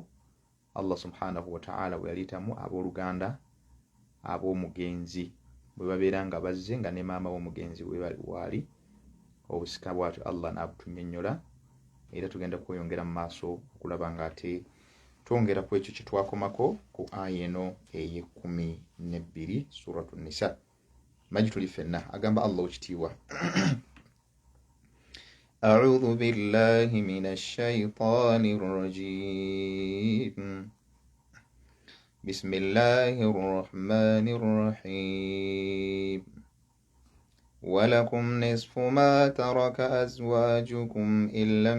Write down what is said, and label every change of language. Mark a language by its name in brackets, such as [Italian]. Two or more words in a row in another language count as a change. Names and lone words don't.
[Arabic] Allah subhanahu wa ta'ala [Ganda] bwe yaliitamu abooluganda ab'omugenzi bwe babeera nga bazze nga ne maama w'omugenzi waali, obusika bwatyo Allah n'abutunnyonnyola. Era tugenda kweyongera mu maaso okulaba ng'ate twongera ku ekyo kye twakomako ku aya eno ey'12 Suratu Nisa. Maji tuli ffenna, agamba Allah ekitiibwa [Arabic] أعوذ بالله من الشيطان الرجيم بسم الله الرحمن الرحيم ولكم نصف ما ترك أزواجكم إن